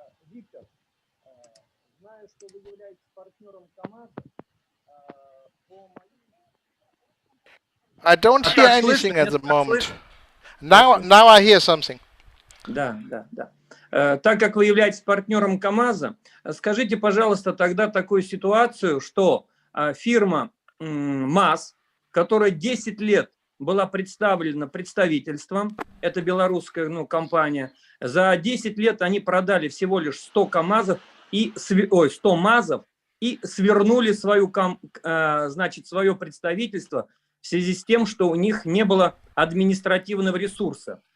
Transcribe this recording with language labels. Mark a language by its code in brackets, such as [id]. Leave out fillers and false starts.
[ru] Виктор, знаю, что вы являетесь партнером КамАЗа. [en] I don't hear anything at the moment. Now I hear something. [ru] Да. Так как вы являетесь партнером КамАЗа, скажите, пожалуйста, тогда такую ситуацию, что фирма МАЗ, которая 10 лет была представлена представительством, это белорусская компания, за 10 лет они продали всего лишь 100 МАЗов и свернули свое представительство в связи с тем, что у них не было административного ресурса.